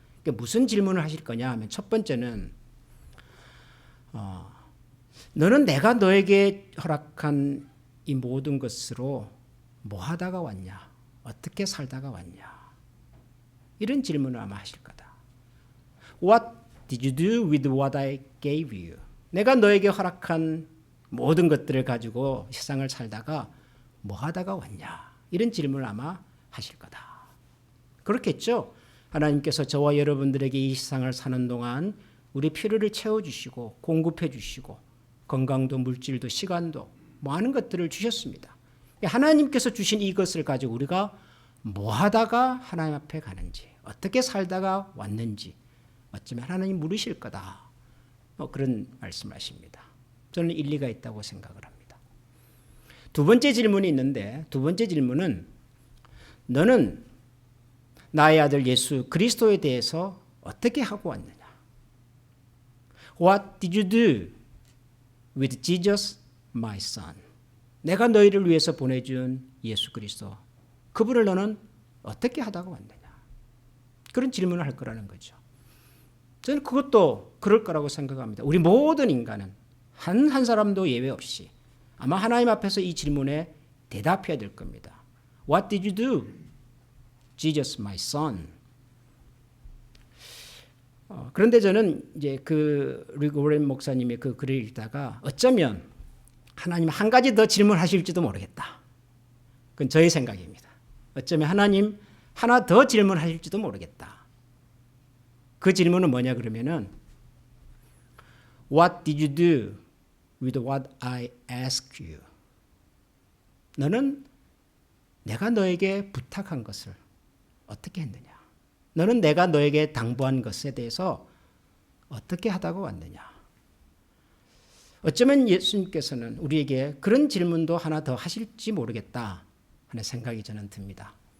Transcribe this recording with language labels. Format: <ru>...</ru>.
<ko>그러니까 무슨 질문을 하실 거냐 하면 첫 번째는 너는 내가 너에게 허락한 이 모든 것으로 뭐 하다가 왔냐? 어떻게 살다가 왔냐? 이런 질문을 아마 하실 거다.</ko> <en>What did you do with what I gave you?</en> <ko>내가 너에게 허락한 모든 것들을 가지고 세상을 살다가 뭐 하다가 왔냐? 이런 질문을 아마 하실 거다. 그렇겠죠? 하나님께서 저와 여러분들에게 이 세상을 사는 동안 우리 필요를 채워주시고 공급해 주시고 건강도 물질도 시간도 많은 것들을 주셨습니다. 하나님께서 주신 이것을 가지고 우리가 뭐 하다가 하나님 앞에 가는지 어떻게 살다가 왔는지 어쩌면 하나님 물으실 거다. 그런 말씀하십니다. 저는 일리가 있다고 생각을 합니다. 두 번째 질문이 있는데 두 번째 질문은 너는 나의 아들 예수 그리스도에 대해서 어떻게 하고 왔느냐?</ko> <en>What did you do with Jesus, my son?</en> <ko>내가 너희를 위해서 보내준 예수 그리스도 그분을 너는 어떻게 하다가 왔느냐? 그런 질문을 할 거라는 거죠. 저는 그것도 그럴 거라고 생각합니다. 우리 모든 인간은 한 사람도 예외 없이 아마 하나님 앞에서 이 질문에 대답해야 될 겁니다.</ko> <en>What did you do, Jesus, my son?</en> <ko>그런데 저는 이제 그 리고렌 목사님의 그 글을 읽다가 어쩌면 하나님 한 가지 더 질문하실지도 모르겠다. 그건 저의 생각입니다. 어쩌면 하나님 하나 더 질문하실지도 모르겠다. 그 질문은 뭐냐 그러면은</ko> <en>What did you do with what I asked you?</en> <ko>너는 내가 너에게 부탁한 것을 어떻게 했느냐? 너는 내가 너에게 당부한 것에 대해서 어떻게 하다가 왔느냐? 어쩌면 예수님께서는 우리에게 그런 질문도 하나 더 하실지 모르겠다 하는 생각이 저는 듭니다.</ko>